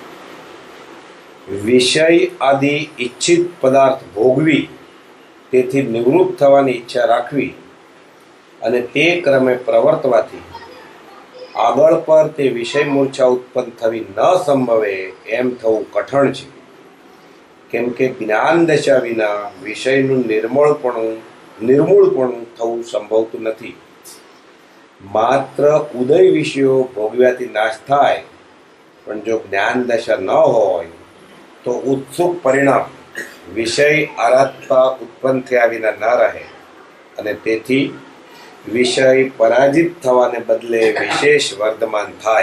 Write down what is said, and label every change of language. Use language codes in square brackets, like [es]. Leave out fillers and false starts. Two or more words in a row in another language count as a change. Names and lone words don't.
[gu] વિષય આદિ ઇચ્છિત પદાર્થ ભોગવી તેથી નિવૃત્ત થવાની ઇચ્છા રાખવી અને તે ક્રમે પ્રવર્તવાથી આગળ પર તે વિષય મૂર્છા ઉત્પન્ન થવી ન સંભવે એમ થવું કઠણ છે, કેમ કે જ્ઞાન દશા વિના विषयનું निर्मूळपणું થવું સંભવતું નથી। માત્ર ઉદય વિષયો ભોગવ્યાથી નાશ થાય, પણ જો જ્ઞાન દશા ન હોય તો ઉત્સુક પરિણામ વિષય આરાધતા ઉત્પન્ન થયા વિના ન રહે અને તેથી વિષય પરાજિત થવાને બદલે વિશેષ વર્ધમાન થાય।